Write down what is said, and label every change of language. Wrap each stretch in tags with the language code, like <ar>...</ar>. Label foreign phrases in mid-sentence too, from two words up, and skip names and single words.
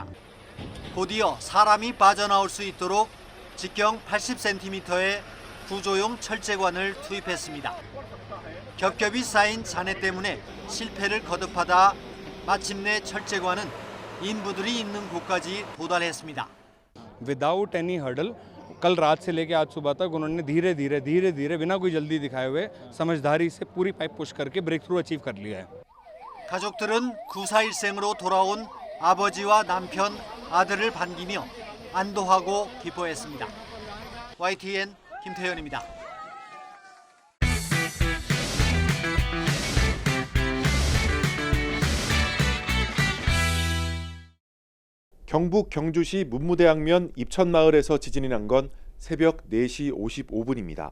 <ko>곧이어 사람이 빠져나올 수 있도록 직경 80cm의 구조용 철제관을 투입했습니다. 겹겹이 쌓인 잔해 때문에 실패를 거듭하다 마침내 철제관은 인부들이 있는 곳까지 도달했습니다.</ko> <en>Without any hurdle,</en> <hi>कल रात से लेके आज सुबह तक उन्होंने धीरे धीरे बिना कोई जल्दी दिखाए हुए समझदारी से पूरी</hi> <en>pipe push</en> <hi>करके</hi> <en>break through achieve</en> <hi>कर लिया है.</hi> <ko>가족들은 구사일생으로 돌아온 아버지와 남편, 아들을 반기며 안도하고 기뻐했습니다. YTN 김태현입니다. 경북 경주시 문무대학면 입천마을에서 지진이 난 건 새벽 4시 55분입니다.</ko>